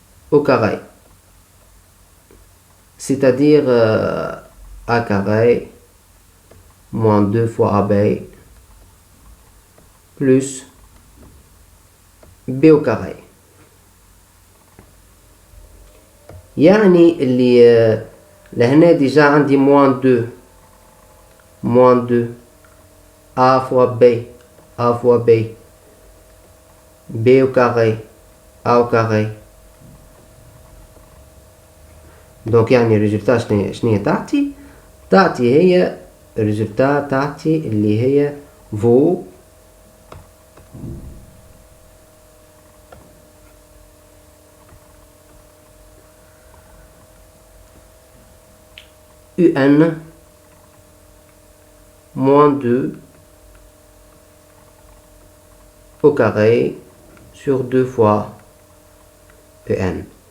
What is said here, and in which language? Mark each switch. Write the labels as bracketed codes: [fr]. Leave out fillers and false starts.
[fr] au carré, c'est-à-dire a carré moins 2 fois ab plus b au carré. [ar] يعني اللي لهنا ديجا عندي [fr] moins 2 a fois b b au carré a au carré. [ar] دونك يعني الريزلتا شنية تعطي هي الريزلتا تعطي اللي هي فو [fr] un moins 2 au carré sur 2 fois un.